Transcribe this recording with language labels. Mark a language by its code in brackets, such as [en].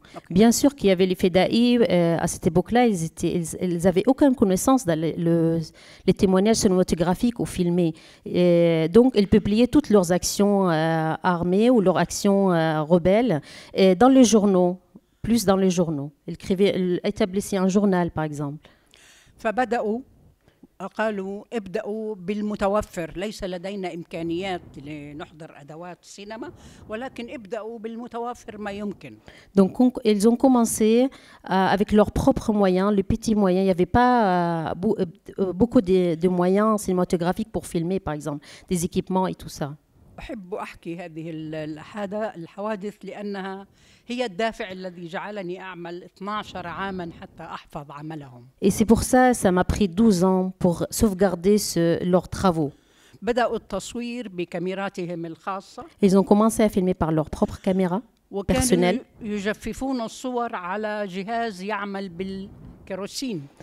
[fr] Bien sûr qu'il y avait les Fédaïs, à cette époque-là, ils n'avaient aucune connaissance dans les témoignages cinématographiques ou filmés. Et donc, ils publiaient toutes leurs actions armées ou leurs actions rebelles dans les journaux, plus dans les journaux. Ils établissaient un journal, par exemple. [ar] فبدأوا قالوا ابدأوا بالمتوفر ليس لدينا إمكانيات لنحضر أدوات السينما ولكن ابدأوا بالمتوفر ما يمكن. [fr] Donc ils ont commencé avec leurs propres moyens, les petits moyens. Il n'y avait pas beaucoup de moyens cinématographiques pour filmer, par exemple, des équipements et tout ça. [ar] أحب أحكي هذه الحوادث لأنها هي الدافع الذي جعلني أعمل 12 عاماً حتى أحفظ عملهم. [fr] Et c'est pour ça m'a pris 12 ans pour sauvegarder leurs travaux. [ar] بدأوا التصوير بكاميراتهم الخاصة. [fr] Ils ont commencé à filmer par leur propre caméra personnelle. [ar] يجففون الصور على جهاز يعمل بالكيروسين.